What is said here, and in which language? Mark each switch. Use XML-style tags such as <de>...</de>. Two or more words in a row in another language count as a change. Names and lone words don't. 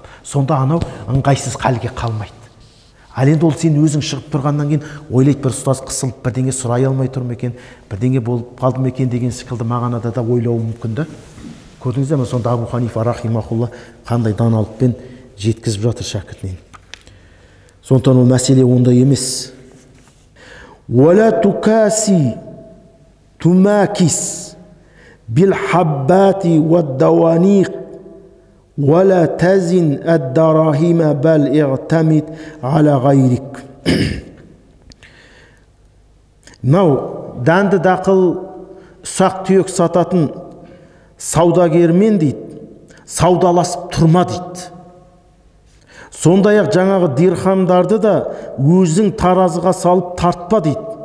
<kk>Сонда анау ыңғайсыз халге қалмайды. Ал енді ол сен өзің шығып тұрғаннан кейін ойлайды, бір ұстаз қысылып бірдеңе сұрай алмай тұр ма екен, бірдеңе болып қалды ма екен деген секілді мағынада да ойлауы мүмкін да. Көрдіңіздер ме, сонда Абу Ханифа рахимахулла қандай даналықпен жеткізіп жатыр шәкіртінен. Сондықтан ол мәселе ондай емес.</kk> <ar>ولا تكاسي تماكس بالحبة والدوانق ولا تزن الدراهم بل اعتمد على غيرك. Мынау дәнді дақыл ұсақ түйек сататын саудагермен дейді, саудаласып тұрма дейді. Сондай-ақ жаңағы дирхамдарды да өзің таразыға салып тартпа дейді.</ar>